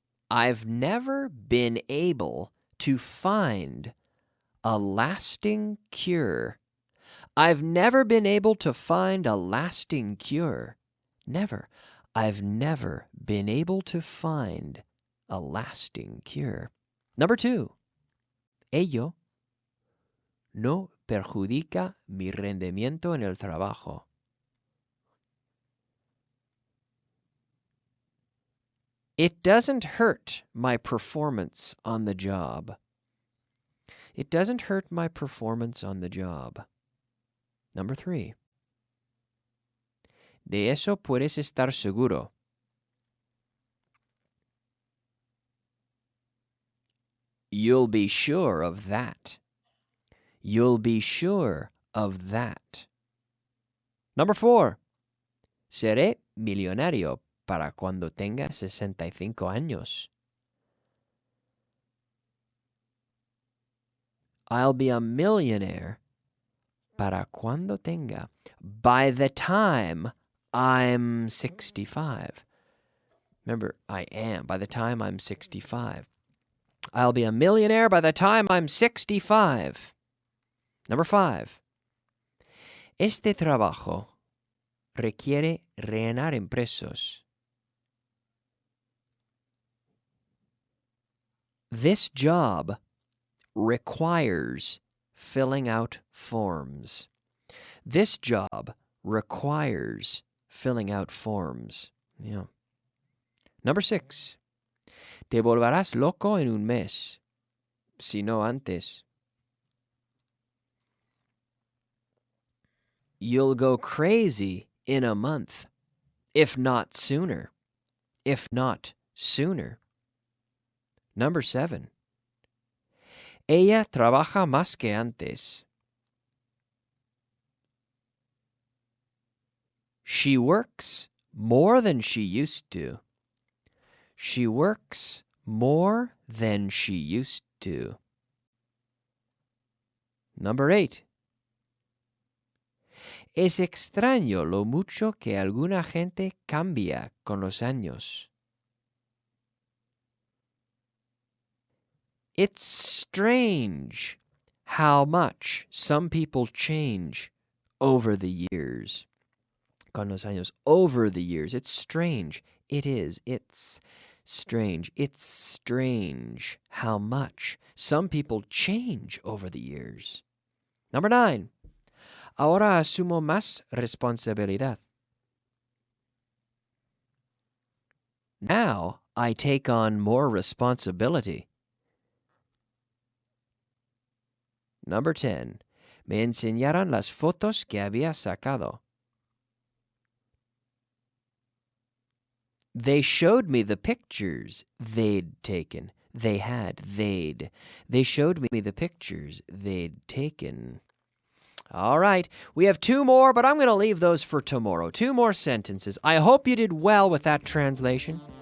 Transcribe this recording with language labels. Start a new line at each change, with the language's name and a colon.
English: I've never been able to find a lasting cure. I've never been able to find a lasting cure. Never. I've never been able to find a lasting cure. Number 2,
Spanish: ello no perjudica mi rendimiento en el trabajo.
English: It doesn't hurt my performance on the job. It doesn't hurt my performance on the job. Number 3,
Spanish: de eso puedes estar seguro.
English: You'll be sure of that. You'll be sure of that. Number 4,
Spanish: seré millonario para cuando tenga 65 años.
English: I'll be a millionaire
Spanish: para cuando tenga,
English: by the time I'm 65. Remember, I am, by the time I'm 65. I'll be a millionaire by the time I'm 65. Number 5,
Spanish: este trabajo requiere rellenar impresos.
English: This job requires filling out forms. This job requires filling out forms. Yeah. Number 6,
Spanish: te volverás loco en un mes, si no antes.
English: You'll go crazy in a month, if not sooner. If not sooner. Number 7,
Spanish: ella trabaja más que antes.
English: She works more than she used to. She works more than she used to. Number 8,
Spanish: es extraño lo mucho que alguna gente cambia con los años.
English: It's strange how much some people change over the years.
Spanish: Con los años,
English: over the years. It's strange. It is. It's strange. It's strange how much some people change over the years. Number 9,
Spanish: ahora asumo más responsabilidad.
English: Now I take on more responsibility. Number 10,
Spanish: me enseñaron las fotos que había sacado.
English: They showed me the pictures they'd taken. They showed me the pictures they'd taken. All right, we have 2 more, but I'm going to leave those for tomorrow. 2 more sentences. I hope you did well with that translation.